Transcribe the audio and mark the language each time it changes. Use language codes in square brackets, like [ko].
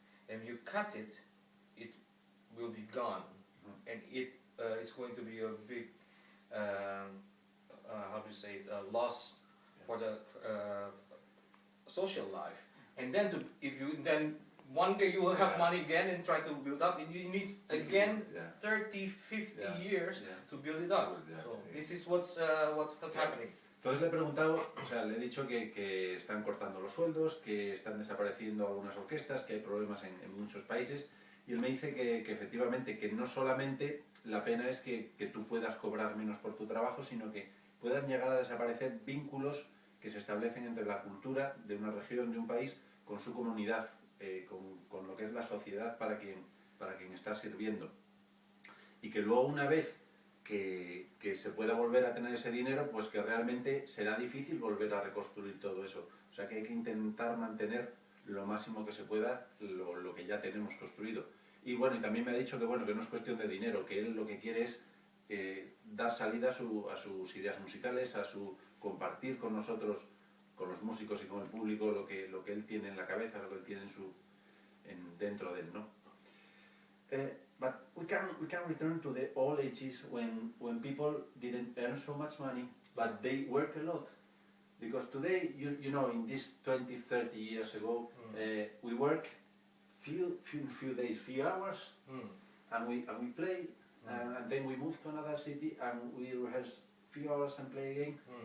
[en] And you cut it, it will be gone, and it's going to be a big how do you say it, loss for the social life. And then then one day you will have money again and try to build up, and you need again 30, 50 years to build it up. So this is what's happening. [es] Entonces le he preguntado, o sea, le he dicho que están cortando los sueldos, que están desapareciendo algunas orquestas, que hay problemas en muchos países, y él me dice que efectivamente, que no solamente la pena es que tú puedas cobrar menos por tu trabajo, sino que puedan llegar a desaparecer vínculos que se establecen entre la cultura de una región, de un país, con su comunidad, con lo que es la sociedad para quien está sirviendo. Y que luego, una vez que se pueda volver a tener ese dinero, pues que realmente será difícil volver a reconstruir todo eso. O sea que hay que intentar mantener lo máximo que se pueda lo que ya tenemos construido. Y bueno, y también me ha dicho que bueno, que no es cuestión de dinero, que él lo que quiere es dar salida a sus ideas musicales, a su compartir con nosotros los músicos y con el público lo que él tiene en la cabeza, lo que él tiene dentro de él, ¿no? [en] But we can return to the old ages when people didn't earn so much money, but they work a lot. Because today, you know, in this 20, 30 years ago, we work few days, few hours, and we play, and then we move to another city and we rehearse few hours and play again.